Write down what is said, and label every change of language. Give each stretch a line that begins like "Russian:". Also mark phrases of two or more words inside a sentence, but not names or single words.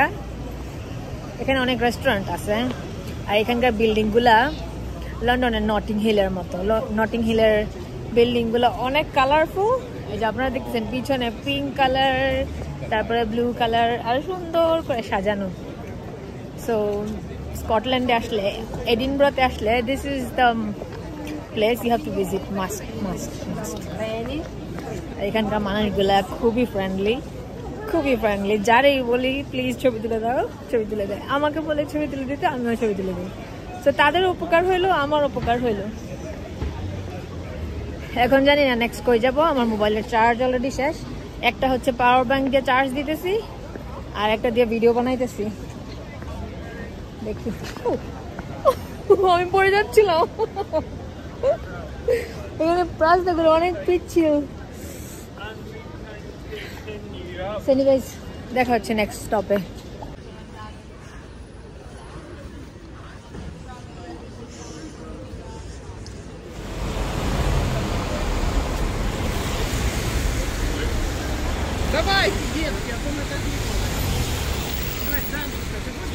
Bangla: এখানে অনেক রেস্টুরেন্ট আছে, আর এখানকার বিল্ডিংগুলা লন্ডনের নটিং হিলের মতো। নটিং হিলের বিল্ডিংগুলো অনেক কালারফুল। এই যে আপনারা দেখতেছেন পিছনে
English: pink colour,
Bangla: তারপরে
English: blue colour,
Bangla: আর সুন্দর করে সাজানো। সো স্কটল্যান্ডে আসলে, এডিনবরাতে আসলে,
English: this is the place you have to visit, must must must.
Bangla: এখানকার মানুষগুলা খুবই ফ্রেন্ডলি, খুবই ফ্রেন্ডলি। যারেই বলি প্লিজ ছবি তুলে দাও, ছবি তুলে দেয়। আমাকে বলে ছবি তুলে দিতে, আমিও ছবি তুলে দিই। তো তাদের উপকার হইলো, আমার উপকার হইলো। এখন জানি না নেক্সট কই যাব। আমার মোবাইলের চার্জ অলরেডি শেষ। একটা হচ্ছে
English: power bank
Bangla: দিয়ে চার্জ দিতেছি, আর একটা দিয়ে ভিডিও বানাইতেছি। দেখি, আমি পড়ে যাচ্ছিলাম। এখানে রাস্তাগুলো অনেক পিচ্ছিল। দেখা হচ্ছে
English: next stop.
Russian: Давай, детки, а то мы так не можем. Давай, Жанечка, ты хочешь?